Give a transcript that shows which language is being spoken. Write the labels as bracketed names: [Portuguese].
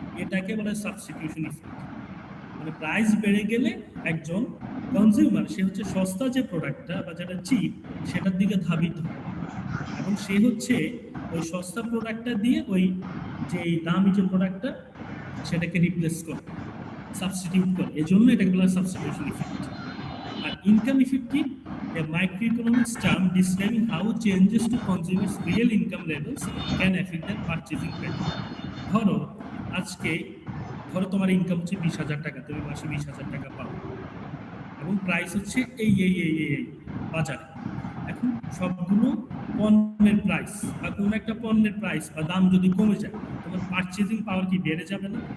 [Bangla] এটাকে বলে substitution effect. মানে প্রাইস বেড়ে গেলে একজন কনজিউমার সে হচ্ছে সস্তা যে প্রোডাক্টটা বা যেটা চিপ সেটার দিকে ধাবিত হয় এবং সে হচ্ছে ওই সস্তা প্রোডাক্টটা দিয়ে ওই যে দামি যে প্রোডাক্টটা সেটাকে রিপ্লেস করে, সাবস্টিটিউট করে। এজন্য এটাকে বলা হয় সাবস্টিটিউশন ইফেক্ট। আর ইনকাম ইফেক্ট কি? [English] A microeconomics term describing how changes to consumers' real income levels can affect their purchasing pattern. [Bangla] ধরো আজকে ধরো তোমার ইনকাম হচ্ছে 20,000 টাকা, তুমি মাসে 20,000 টাকা পাও এবং প্রাইস হচ্ছে এই বাজারে। এখন সবগুলো পণ্যের প্রাইস বা কোনো একটা পণ্যের প্রাইস বা দাম যদি কমে যায়, তোমার পারচেজিং পাওয়ার কি বেড়ে যাবে না?